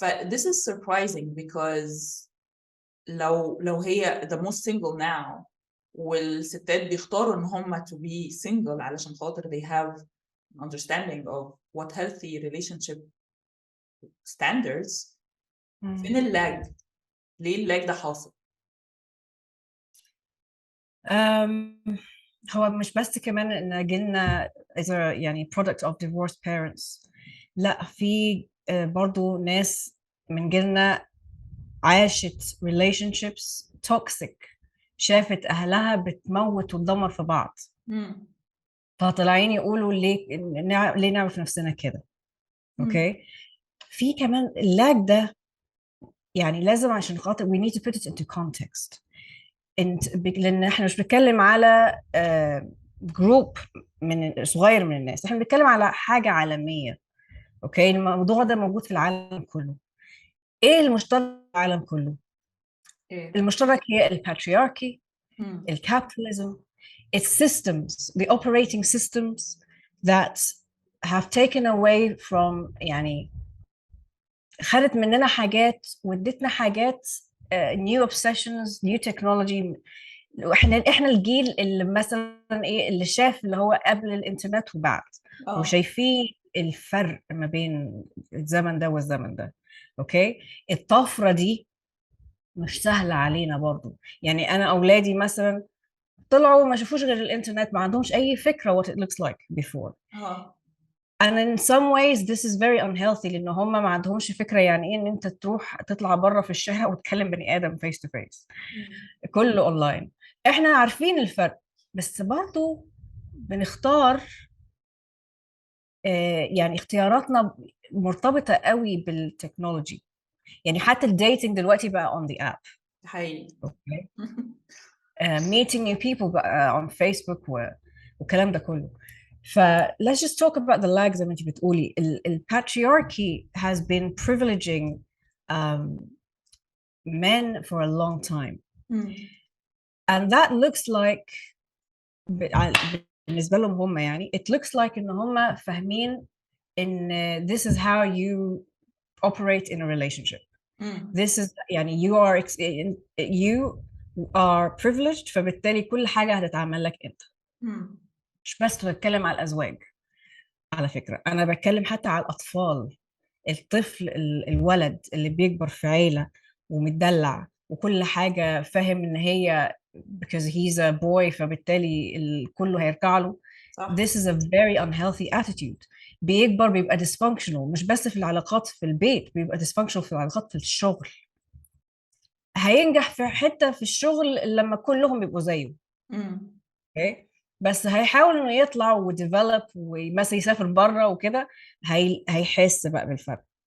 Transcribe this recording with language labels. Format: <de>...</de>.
<en>this is surprising because</en> <ar>لو هي</ar> <en>the most single now</en> <ar>والستات بيختاروا ان هم</ar> <en>to be single</en> <ar>علشان خاطر</ar> <en>they have an understanding of what healthy relationship standards.</en> <ar>فين اللاج؟ ليه اللاج ده حاصل؟ هو مش بس كمان ان جيلنا يعني</ar> <en>product of divorced parents،</en> <ar>لا في برضو ناس من جيلنا عاشت</ar> <en>relationships toxic،</en> <ar>شافت أهلها بتموت وتدمر في بعض، فطلعين يقولوا ليه نعمل في نفسنا كده. اوكي، في كمان اللاج ده يعني لازم عشان خاطر</ar> <en>we need to put it into context.</en> <ar>لان احنا مش بنتكلم على جروب من صغير من الناس، احنا بنتكلم على حاجة عالمية. اوكي، الموضوع ده موجود في العالم كله. ايه المشترك في العالم كله؟ ايه المشترك هي الباترياركي، الكابيتاليزم. It's systems, the operating systems that have taken away from يعني خدت مننا حاجات وادتنا حاجات، new obsessions, new technology. احنا الجيل اللي مثلا ايه اللي شاف اللي هو قبل الانترنت وبعد، وشايفين الفرق ما بين الزمن ده والزمن ده. اوكي، الطفرة دي مش سهلة علينا برضو. يعني انا اولادي مثلا طلعوا ما شافوش غير الانترنت، ما عندهمش اي فكرة</ar> <en>what it looks like before. and in some ways this is very unhealthy،</en> <ar>لان هم ما عندهمش فكرة يعني ايه ان انت تروح تطلع بره في الشارع وتكلم بني ادم</ar> <en>face to face،</en> <ar>كله اونلاين. احنا عارفين الفرق، بس برضو بنختار، يعني اختياراتنا مرتبطة قوي بالتكنولوجي. يعني حتى الديتنج دلوقتي بقى</ar> <en>on the app.</en> <ar>حقيقي.</ar> <en>okay. meeting new people بقى on Facebook</en> <ar>والكلام ده كله.</ar> <en>ف let's just talk about the lag</en> <ar>زي ما انت بتقولي.</ar> <en>patriarchy has been privileging men for a long time. and that looks like</en> <ar>بالنسبة لهم هم يعني</ar> <en>it looks like</en> <ar>ان هم فاهمين ان</ar> <en>this is how you operate in a relationship. this is</en> <ar>يعني</ar> <en>you are privileged،</en> <ar>فبالتالي كل حاجة هتتعمل لك انت. مش بس بتكلم على الأزواج، على فكرة أنا بتكلم حتى على الأطفال. الطفل الولد اللي بيكبر في عيلة ومتدلع وكل حاجة فاهم إن هي</ar> <en>because he's a boy</en> <ar>فبالتالي كله هيركع له. صح.</ar> <en>This is a very unhealthy attitude.</en> <ar>بيكبر بيبقى dysfunctional، مش بس في العلاقات في البيت، بيبقى dysfunctional في العلاقات في الشغل. هينجح في حتة في الشغل لما كلهم بيبقوا زيه.</ar> <en>okay.</en> <ar>بس هيحاول انه يطلع وديفلوب ومثلا يسافر بره وكده، هيحس بقى بالفرق.</ar>